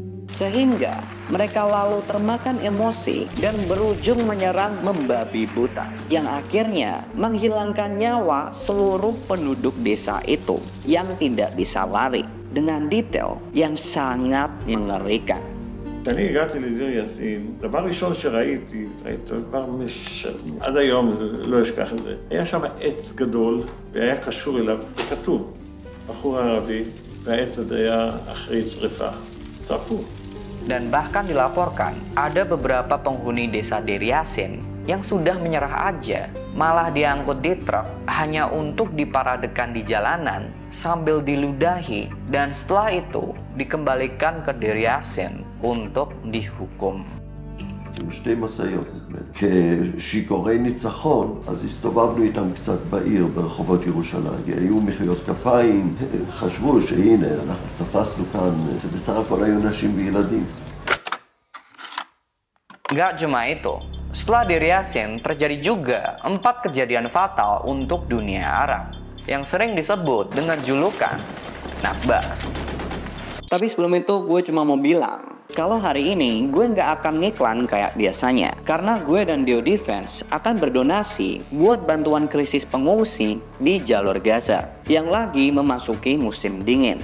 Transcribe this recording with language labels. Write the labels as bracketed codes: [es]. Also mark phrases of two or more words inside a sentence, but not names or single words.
[id] Sehingga mereka lalu termakan emosi dan berujung menyerang membabi buta, yang akhirnya menghilangkan nyawa seluruh penduduk desa itu yang tidak bisa lari, dengan detail yang sangat mengerikan. [he] כשאני הגעתי לדיר יאסין, דבר ראשון שראיתי, עד היום לא אשכח את זה, היה שם עץ גדול והיה קשור אליו, וכתוב, בחור ערבי, והעץ הזה היה אחרי שריפה, צרפו. [id] Dan bahkan dilaporkan ada beberapa penghuni desa Deir Yassin yang sudah menyerah aja, malah diangkut di truk hanya untuk diparadekan di jalanan sambil diludahi, dan setelah itu dikembalikan ke Deir Yassin untuk dihukum. [he] שתי משאיות נדמה לי. כשיכורי ניצחון, אז הסתובבנו איתם קצת בעיר, ברחובות ירושלים. היו מחיאות כפיים, חשבו שהנה, אנחנו תפסנו כאן, בסך הכל היו נשים וילדים. [id] Gak cuma itu, setelah Deir Yassin terjadi juga 4 kejadian fatal untuk dunia Arab yang sering disebut dengan julukan Nakba. Tapi sebelum itu gue cuma mau bilang, kalau hari ini gue nggak akan ngiklan kayak biasanya, karena gue dan Dio Defense akan berdonasi buat bantuan krisis pengungsi di jalur Gaza yang lagi memasuki musim dingin.